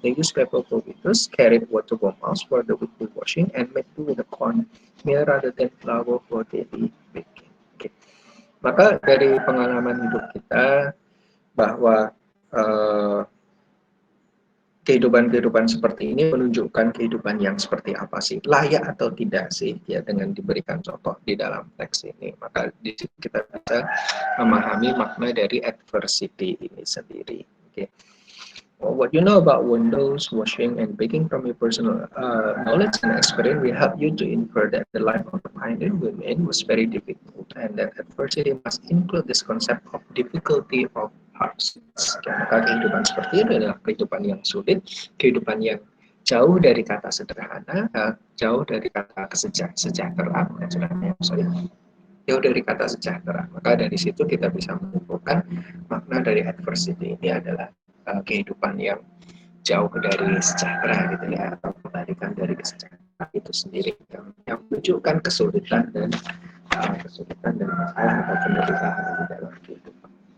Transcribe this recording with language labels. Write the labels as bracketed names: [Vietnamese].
[English] They used paper pollitos, carried water bottles for the weekly washing, and made do with the corn meal rather than flour for daily baking. Okay. [Indonesian] Maka dari pengalaman hidup kita bahwa kehidupan seperti ini menunjukkan kehidupan yang seperti apa sih, layak atau tidak sih ya, dengan diberikan contoh di dalam teks ini. Maka di situ kita bisa memahami makna dari adversity ini sendiri. [English] Okay. What you know about windows, washing, and baking from your personal knowledge and experience will help you to infer that the life of the pioneer women was very difficult, and that adversity must include this concept of difficulty of hardships. [Indonesian] Maka kehidupan seperti itu adalah kehidupan yang sulit, kehidupan yang jauh dari kata sederhana, jauh dari kata kesejahteraan, jauh dari kata sejahtera. Maka dari situ kita bisa menyimpulkan makna dari adversity ini adalah kehidupan yang jauh dari sejahtera gitu ya, atau kebalikan dari kesejahteraan itu sendiri yang menunjukkan kesulitan dan masalah atau penderitaan di dalam kehidupan.